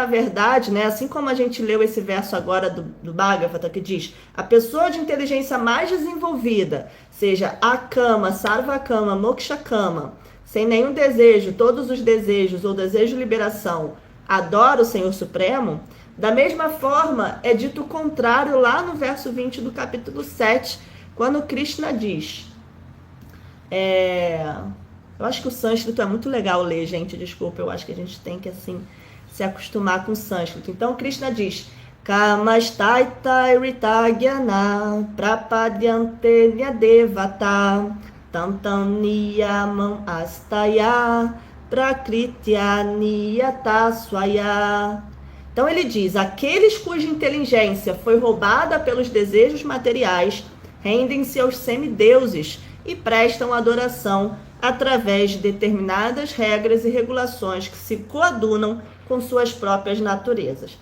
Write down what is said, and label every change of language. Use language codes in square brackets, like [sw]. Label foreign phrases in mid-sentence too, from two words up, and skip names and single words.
[pt] verdade, né, assim como a gente leu esse verso agora do Bhagavata, que diz, a pessoa de inteligência mais desenvolvida, seja [sa] अकाम, सर्वकाम, मोक्षकाम, [pt] sem nenhum desejo, todos os desejos ou desejo de liberação, adora o Senhor Supremo, da mesma forma é dito o contrário lá no verso 20 do capítulo 7, quando Krishna diz, Eu acho que o sânscrito é muito legal ler, gente, desculpa, eu acho que a gente tem que, assim, se acostumar com o sânscrito. Então, Krishna diz, [sa] कामस्तैत इरितज्ञान प्रपद्यन्ते न्यदेवता तन्तम् नियमम् आस्थाय प्रकृत्या नियता स्वया. [pt] Então ele diz, aqueles cuja inteligência foi roubada pelos desejos materiais rendem-se aos semideuses e prestam adoração através de determinadas regras e regulações que se coadunam com suas próprias naturezas.